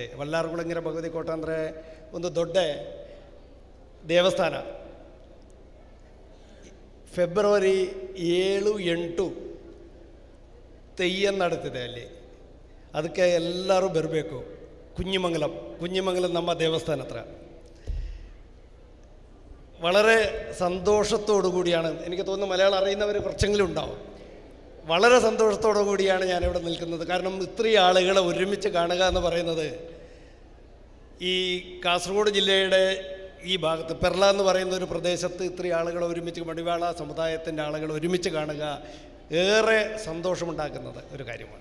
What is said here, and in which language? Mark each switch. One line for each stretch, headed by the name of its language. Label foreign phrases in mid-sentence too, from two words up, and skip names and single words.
Kannada: ವಲ್ಲಾರ್ ಕುಳಂಗರ ಭಗವತಿ ಕೋಟ ಅಂದರೆ ಒಂದು ದೊಡ್ಡ ದೇವಸ್ಥಾನ. ಫೆಬ್ರವರಿ 7-8 ತೆಯ್ಯನ್ನು ನಡೀತಿದೆ ಅಲ್ಲಿ. ಅದಕ್ಕೆ ಎಲ್ಲರೂ ಬರಬೇಕು. കുഞ്ഞിമംഗലം ನಮ್ಮ ದೇವಸ್ಥಾನ ಹತ್ರ വളരെ സന്തോഷത്തോടു കൂടിയാണ്, എനിക്ക് തോന്നുന്നു മലയാളം അറിയുന്നവർ കുറച്ചെങ്കിലും ഉണ്ടാവും,
Malayalam: വളരെ സന്തോഷത്തോടു കൂടിയാണ് ഞാനിവിടെ നിൽക്കുന്നത്. കാരണം ഇത്രയും ആളുകളെ ഒരുമിച്ച് കാണുക എന്ന് പറയുന്നത് ഈ കാസർഗോഡ് ജില്ലയുടെ ഈ ഭാഗത്ത് പെർള എന്ന് പറയുന്ന ഒരു പ്രദേശത്ത് ഇത്രയും ആളുകൾ ഒരുമിച്ച്, മടിവാള സമുദായത്തിൻ്റെ ആളുകൾ ഒരുമിച്ച് കാണുക ഏറെ സന്തോഷമുണ്ടാക്കുന്നത് ഒരു കാര്യമാണ്.